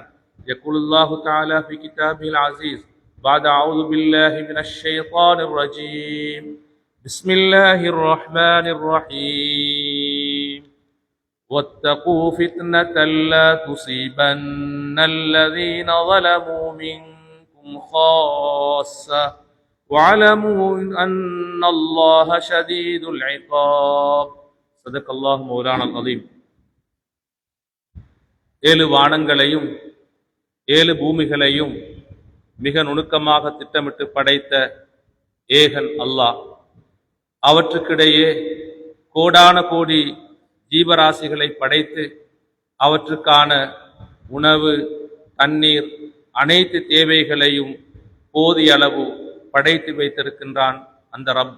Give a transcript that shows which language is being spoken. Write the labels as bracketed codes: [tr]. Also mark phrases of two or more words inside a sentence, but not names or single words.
[ar] يقول الله تعالى في كتابه العزيز بعد أعوذ بالله من الشيطان الرجيم بسم الله الرحمن الرحيم واتقوا فتنة لا تصيبن الذين ظلموا منكم خاصة واعلموا أن الله شديد العقاب. صدق الله مولانا العظيم. [ta] ஏழு வானங்களையும் ஏழு பூமிகளையும் மிக நுணுக்கமாக திட்டமிட்டு படைத்த ஏகன் அல்லாஹ். அவற்றுக்கிடையே கோடான கோடி ஜீவராசிகளை படைத்து அவற்றுக்கான உணவு, தண்ணீர், அனைத்து தேவைகளையும் போதிய அளவு படைத்து வைத்திருக்கின்றான் அந்த ரப்பு.